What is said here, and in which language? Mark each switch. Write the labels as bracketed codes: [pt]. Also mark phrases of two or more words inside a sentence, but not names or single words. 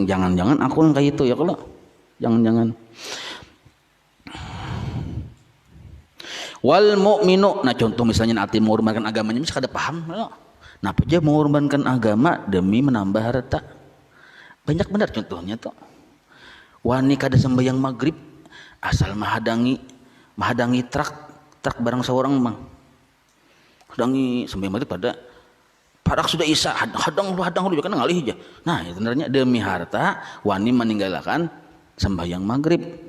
[id] Jangan-jangan aku yang kayak itu ya kalau. Jangan-jangan. [ar] والمؤمن, [bjn] nah contoh misalnya arti mengorbankan agamanya, mesti kada paham. [id] Nah, apa aja mengorbankan agama demi menambah harta. [bjn] Banyak benar contohnya tuh. Wani kada sembahyang maghrib asal mahadangi truk barang seorang mang. Hadangi sembahyang maghrib pada parak sudah isya, hadang lu kan ngalih aja. Nah, sebenarnya demi harta wani meninggalkan sembahyang maghrib.